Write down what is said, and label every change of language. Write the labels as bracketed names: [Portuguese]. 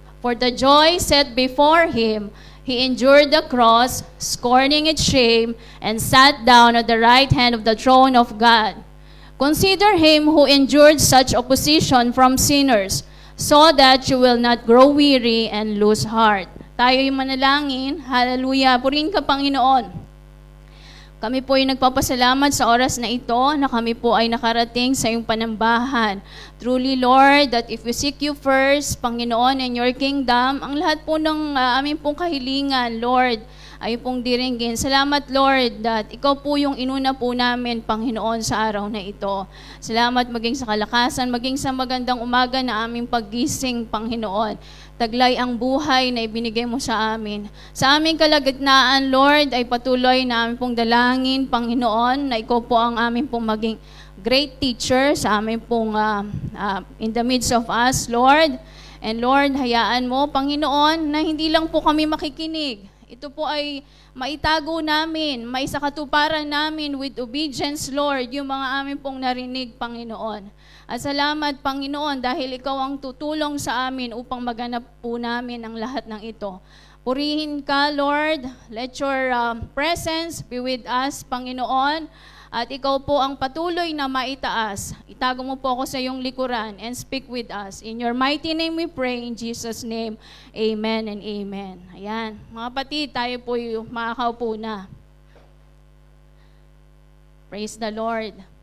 [English] For the joy set before him, he endured the cross, scorning its shame, and sat down at the right hand of the throne of God. Consider him who endured such opposition from sinners, so that you will not grow weary and lose heart. [Filipino] Tayo'y manalangin. Hallelujah. Purihin ka, Panginoon. Kami po ay nagpapasalamat sa oras na ito na kami po ay nakarating sa iyong panambahan. [English] Truly, Lord, that if we seek you first, Panginoon, and your kingdom, [Filipino] ang lahat po ng aming pong kahilingan, Lord, ay pong diringgin. Salamat, Lord, that ikaw po yung inuna po namin, Panginoon, sa araw na ito. Salamat maging sa kalakasan, maging sa magandang umaga na aming paggising, Panginoon. Taglay ang buhay na ibinigay mo sa amin. Sa aming kalagitnaan, Lord, ay patuloy na aming pong dalangin, Panginoon, na ikaw po ang aming pong maging great teacher sa aming pong [English] in the midst of us, [Filipino] Lord. And Lord, hayaan mo, Panginoon, na hindi lang po kami makikinig. Ito po ay maitago namin, maisakatuparan namin with obedience, Lord, yung mga amin pong narinig, Panginoon. At salamat, Panginoon, dahil ikaw ang tutulong sa amin upang maganap po namin ang lahat ng ito. Purihin ka, Lord. [English] Let your presence be with us, Panginoon. [Filipino] At ikaw po ang patuloy na maitaas. Itago mo po ako sa iyong likuran [English] and speak with us. In your mighty name we pray, in Jesus' name, amen and amen. Ayan. [Filipino] Mga kapatid, tayo po yung makakaupo na. [English] Praise the Lord.